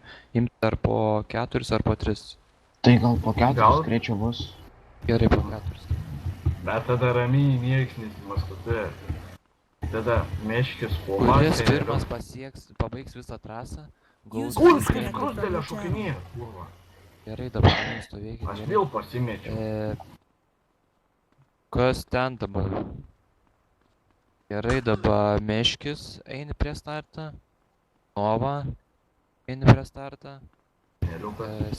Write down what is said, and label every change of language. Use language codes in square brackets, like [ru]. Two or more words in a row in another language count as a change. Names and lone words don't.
[lt] Imti ar po 4 ar po 3. Tai gal po Gal? 4 greičiau bus. Gerai, po 4. Bet tada ramiai nieks nesimaskutė. Tada meškis po Kuris masę. pirmas pasieks, pabaigs visą trasą, gaus... [en] User [lt] Kur, [en] disconnected [lt] kur [en] from [lt] dėlė [en] your channel. [lt] šokinėja, kurva. Gerai, dabar ramiai stovėkit. Aš gerai. vėl pasimečiau. Kas ten dabar? Gerai, dabar meškis eini prie startą. Nova eini prie startą. Neliukas.